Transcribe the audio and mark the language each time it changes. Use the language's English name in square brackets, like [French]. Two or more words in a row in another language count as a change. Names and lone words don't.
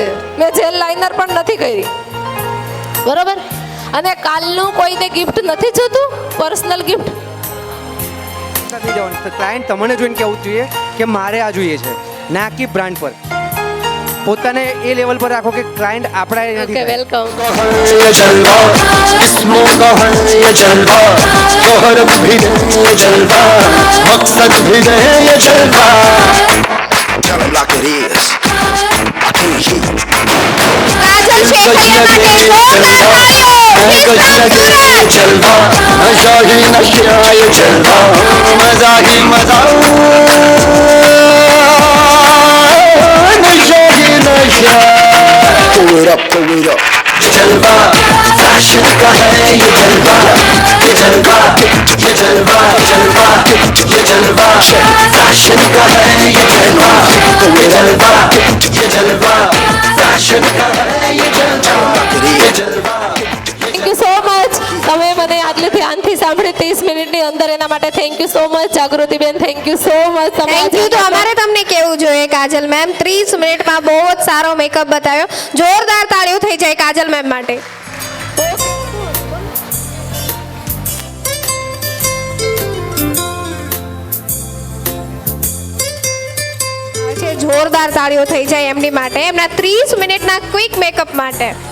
[Gujarati] મેં [English] gel liner [Gujarati] પણ નથી કરી બરોબર. અને કાલનું કોઈને ગિફ્ટ નથી જોતું [English] personal gift [Gujarati] થઈ જવાનું તો ક્લાયન્ટ તમને જોઈને કહેવું જોઈએ કે મારે આ જોઈએ છે ના કે બ્રાન્ડ પર. પોતાને એ લેવલ પર રાખો કે ક્લાયન્ટ આપણા એ નથી. વેલકમ. [Hindi] ये जलवा इसमों का है ये जलवा शोहरत भी दे ये जलवा मकसद भी दे ये जलवा [English] Tell 'em like it is I can't hear [Hindi] जलवा नशा ही नशा ये जलवा मजा ही मजा नशा ही नशा [English] Pull it up [Hindi] ये जलवा फैशन का है ये जलवा ये जलवा ये जलवा जलवा ये जलवा फैशन का है ये जलवा ये जलवा ये जलवा फैशन का है ये जलवा ये जलवा. [English] Thank you so much. [Gujarati] તમે મને આટલું ધ્યાનથી સાંભળી 30 મિનિટની અંદર એના માટે [English] thank you so much. જાગૃતિબેન thank you so much. Thank you. [Gujarati] તો અમારે તમને કેવું જોઈએ કાજલ મેમ 30 મિનિટમાં બહુ જ સારો મેકઅપ બતાવ્યો. જોરદાર તાળીઓ થઈ જાય કાજલ મેમ માટે. જોરદાર તાળીઓ થઈ જાય એમની માટે એમના 30 મિનિટના [English] quick makeup [Gujarati] માટે.